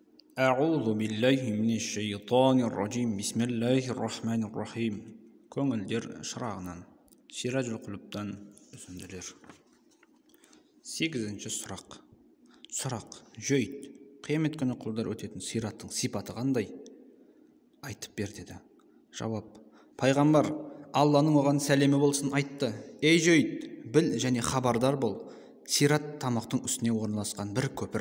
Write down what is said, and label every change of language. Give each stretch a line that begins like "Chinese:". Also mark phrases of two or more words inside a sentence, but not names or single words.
Arabic: أعوذ بالله من الشيطان الرجيم بسم الله الرحمن الرحيم.
Kazakh: Көңілдер шырағынан, Сиражул Құлуптан үзінділер. 8-ші сұрақ. Сұрақ: жөйт, қиямет күні құлдар өтетін сираттың сипаты қандай? Айтып бер деді. Жауап: пайғамбар Алланың оған сәлемі болсын айтты: ей жөйт, біл және хабардар бол, сират тамақтың үстіне орналасқан бір көпір.